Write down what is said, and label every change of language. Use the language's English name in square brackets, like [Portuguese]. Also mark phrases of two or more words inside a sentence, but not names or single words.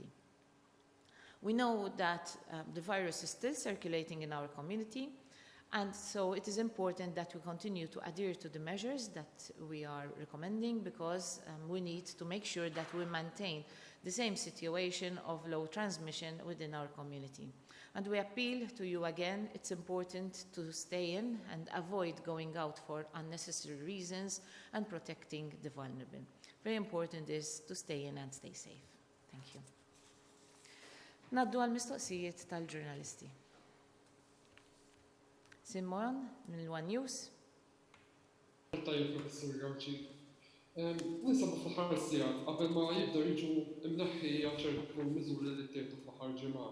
[English] We know that the virus is still circulating in our community, and so it is important that we continue to adhere to the measures that we are recommending, because we need to make sure that we maintain the same situation of low transmission within our community. And we appeal to you again, it's important to stay in and avoid going out for unnecessary reasons and protecting the vulnerable. Very important is to stay in and stay safe. Thank you. [Maltese] Naddu għal-mistoqsijiet tal-ġurnalisti. Simon, mill-One News. Tajjeb, Professor Gawci. Nisabu fl-ħar sijat, qabel ma jibda jiġu imneħħija ċertu miżuri li ttieħdu fl-ħar ġimgħa.